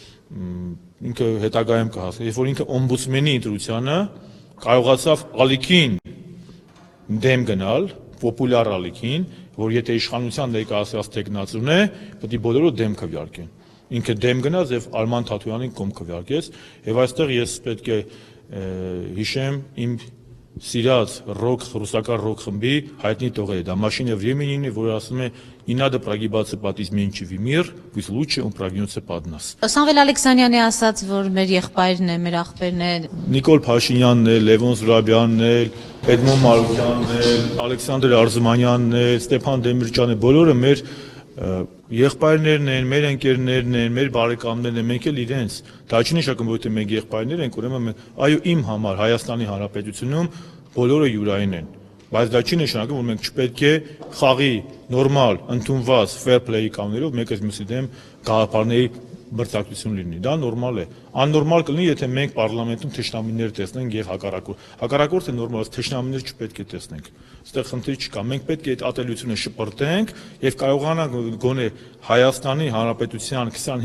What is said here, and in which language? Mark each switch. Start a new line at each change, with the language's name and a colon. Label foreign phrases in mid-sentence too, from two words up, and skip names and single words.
Armenian: ինքը հետագայում կհասնի, երբ որ ինքը օմբուդսմենի ընտրությանը կարողացավ ալիքին դեմ գնալ, պոպուլյար ալիքին, որ եթե իշխանության ներկայացրած տեխնացուն է, պետք է բոլորը դեմ քվեարկեն։ Ինքը դեմ գնաց եւ Արման Թաթույանին կողմ քվեարկեց, եւ այստեղ ես պետք է հիշեմ իմ սիրած ռուսական ռոք խմբի հայտնի տողերը, դա Машина времени,
Russian: որը ասում է «Не надо прогибаться под изменчивый мир, пусть лучше он прогнется под нас»։
Armenian: Սամվել Ալեքսանյանի ասաց, որ մեր եղբայրն է, մեր աղբերն է։ Նիկոլ Փաշինյանն է, Լևոն Զուրաբյանն է, Էդմոն Մարուկյանն է, Ալեքսանդր Արզումանյանն է, Ստեփան Դեմիրճյանը, բոլորը մեր եղբայրներն են, մեր ընկերներն են, մեր բարեկամներն են, մենք էլ իրենց։ Դա չի նշանակում, որ եթե մենք եղբայրներ ենք, ուրեմն այո, իմ համար Հայաստանի Հանրապետությունում բոլորը յուրային են։ Բայց դա չի նշանակում, որ մենք չպետք է խաղի նորմալ, ընդունված
English: fair play
Armenian: կանոններով մեկը մյուսի դեմ գաղափարների մրցակցություն լինի։ Դա նորմալ է։ Աննորմալ կլինի, եթե մենք պարլամենտում թշնամիներ տեսնենք եւ հակառակորդ։ Հակառակորդը նորմալ, թշնամիներ չպետք է տեսնենք։ Այստեղ խնդիր չկա։ Մենք պետք է այդ ատելությունը շպրտենք եւ կարողանանք գոնե Հայաստանի Հանրապետության